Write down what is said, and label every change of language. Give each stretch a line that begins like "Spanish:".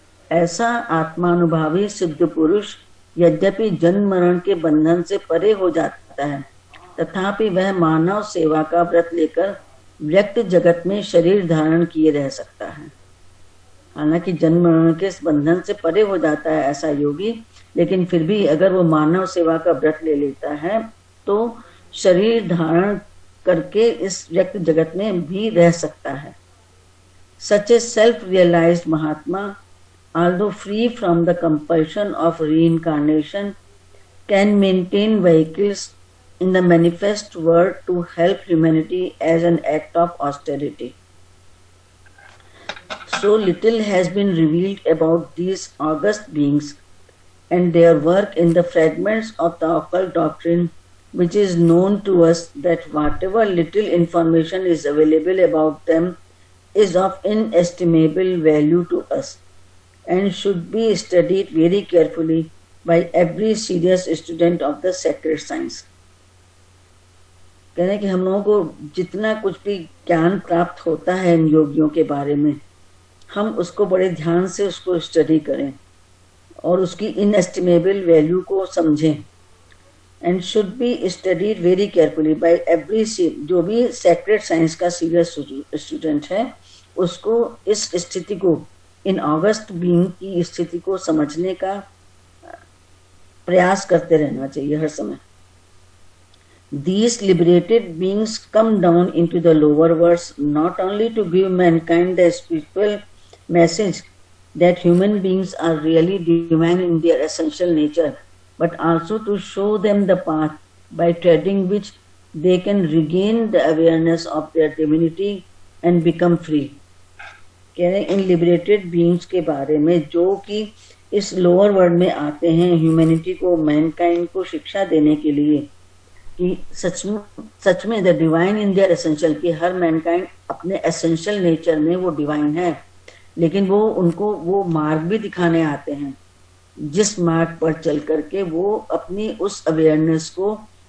Hindi: ऐसा आत्मानुभावी सिद्ध पुरुष यद्यपि जन्म मरण के बंधन से परे हो जाता है, तथापि वह मानव सेवा का व्रत लेकर व्यक्त जगत में शरीर धारण किए रह सकता है। हालांकि जन्म मरण के बंधन से परे हो जाता है ऐसा योगी, लेकिन फिर भी अगर वो मानव सेवा का व्रत ले लेता है तो शरीर धारण करके इस व्यक्त जगत में भी रह सकता है।
English: Such a self-realized Mahatma, although free from the compulsion of reincarnation, can maintain vehicles in the manifest world to help humanity as an act of austerity. So little has been revealed about these august beings and their work in the fragments of the occult doctrine which is known to us, that whatever little information is available about them is of inestimable value to us and should be studied very carefully by every serious student of the sacred science.
Hindi: कहने कि हम लोगों को जितना कुछ भी ज्ञान प्राप्त होता है इन योगियों के बारे में, हम उसको बड़े ध्यान से उसको स्टडी करें और उसकी इनएस्टिमेबल वैल्यू को समझें।
English: and should be studied very carefully by every,
Hindi: जो भी सेक्रेट साइंस का सीरियस स्टूडेंट है उसको इस स्थिति को, इन ऑगस्ट बीइंग की स्थिति को समझने का प्रयास करते रहना चाहिए हर समय।
English: These liberated beings come down into the lower worlds not only to give mankind the spiritual message that human beings are really divine in their essential nature, but also to show them the path by treading which they can regain the awareness of their divinity and become free.
Hindi: कह रहे इन liberated beings के बारे में जो कि इस lower world में आते हैं ह्यूमैनिटी को, मैनकाइंड को शिक्षा देने के लिए कि सच में
English: the divine in their essential,
Hindi: कि हर मैनकाइंड अपने एसेंशियल नेचर में वो डिवाइन है, लेकिन वो उनको वो मार्ग भी दिखाने आते हैं जिस मार्ग पर चल करके वो अपनी उस अवेयरनेस को,